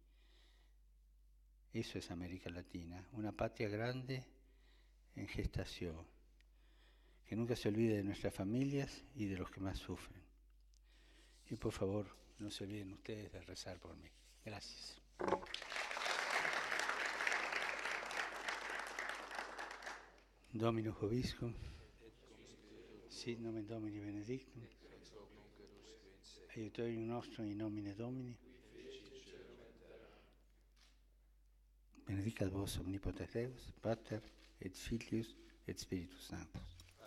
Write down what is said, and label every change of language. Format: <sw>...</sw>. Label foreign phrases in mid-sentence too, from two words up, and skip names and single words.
<es>Eso es América Latina, una patria grande en gestación. Que nunca se olvide de nuestras familias y de los que más sufren. Y por favor, no se olviden ustedes de rezar por mí. Gracias.</es> <la>Dominus Vobiscum, sit nomen Domini benedictum, aiutorium nostrum in nomine Domini, benedicat vos omnipotens Deus, Pater et Filius et Spiritus Sanctus.</la>